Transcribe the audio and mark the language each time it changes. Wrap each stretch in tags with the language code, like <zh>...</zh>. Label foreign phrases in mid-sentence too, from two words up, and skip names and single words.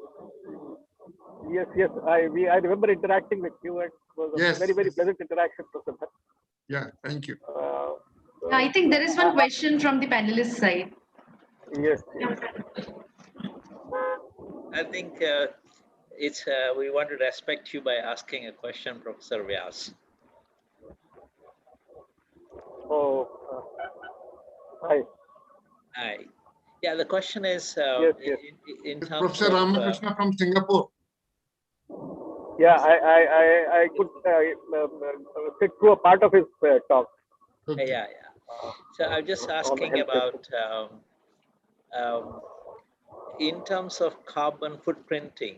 <en>Yes, I remember interacting with you, and it was a Yes, very yes. pleasant interaction, Professor. Yeah, thank you. I think there is one question from the panelist side. Yes. I think it's we want to respect you by asking a question, Professor Vyas. Oh, hi. Hi. Yeah, the question is Yes. in It's terms Professor of Ramakrishna from Singapore. Yeah, I could sit through a part of his talk. Okay. yeah. So I'm just on the asking health about in terms of carbon footprinting.</en>